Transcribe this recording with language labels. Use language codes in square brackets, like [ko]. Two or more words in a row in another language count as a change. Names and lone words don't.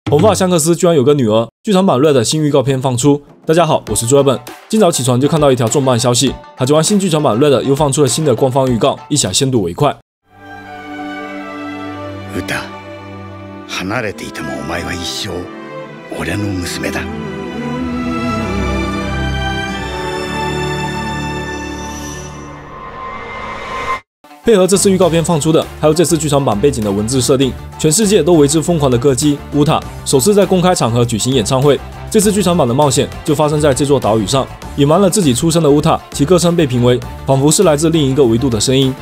[zh] 红发香克斯居然有个女儿，剧场版 Red 新预告片放出。大家好，我是朱尔本。今早起床就看到一条重磅消息，海贼王新剧场版 Red 又放出了新的官方预告，一起来先睹为快。 [ja] ウタ、離れていてもお前は一生俺の娘だ。 [zh] 配合这次预告片放出的，还有这次剧场版背景的文字设定，全世界都为之疯狂的歌姬乌塔首次在公开场合举行演唱会。这次剧场版的冒险就发生在这座岛屿上，隐瞒了自己出身的乌塔，其歌声被评为仿佛是来自另一个维度的声音。